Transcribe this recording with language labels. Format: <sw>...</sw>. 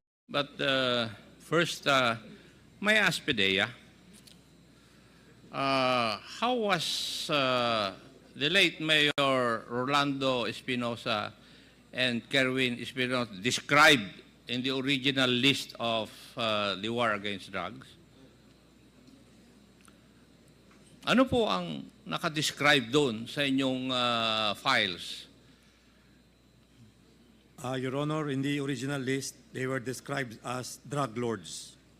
<en>But first, may I ask Pidea, how was the late Mayor Rolando Espinosa and Kerwin Espinosa described in the original list of the war against drugs?</en> <tl>Ano po ang nakadescribe doon sa inyong files?</tl> <en>Your Honor, in the original list, they were described as drug lords.</en>